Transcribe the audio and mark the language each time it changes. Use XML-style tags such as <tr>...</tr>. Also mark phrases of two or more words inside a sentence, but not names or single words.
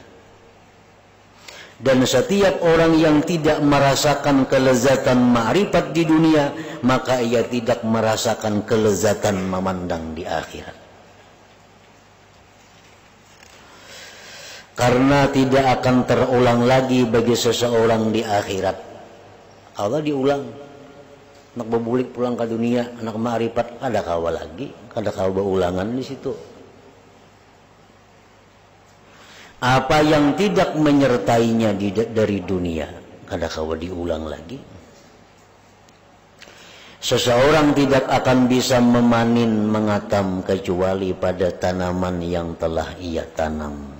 <id>Dan setiap orang yang tidak merasakan kelezatan ma'rifat di dunia, maka ia tidak merasakan kelezatan memandang di akhirat. Karena tidak akan terulang lagi bagi seseorang di akhirat.</id> <bjn>Allah diulang, anak bebulik pulang ke dunia, anak ma'rifat kada kawa lagi, kada kawa ulangan di situ.</bjn> <id>Apa yang tidak menyertainya dari dunia, kada kawa diulang lagi. Seseorang tidak akan bisa memanen mengatam kecuali pada tanaman yang telah ia tanam.</id>